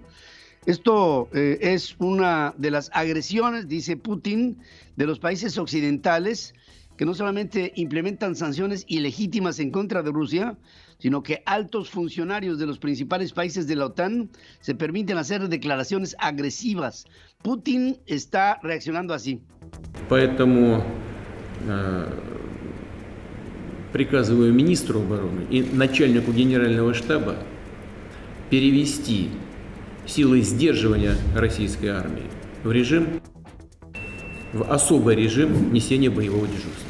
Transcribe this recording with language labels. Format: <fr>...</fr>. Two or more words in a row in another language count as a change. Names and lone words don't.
<es>Esto es una de las agresiones, dice Putin, de los países occidentales, que no solamente implementan sanciones ilegítimas en contra de Rusia, sino que altos funcionarios de los principales países de la OTAN se permiten hacer declaraciones agresivas. Putin está reaccionando así.</es> <ru>Поэтому приказываю министру обороны и начальнику генерального штаба перевести силы сдерживания российской армии в особый режим несения боевого дежурства.</ru>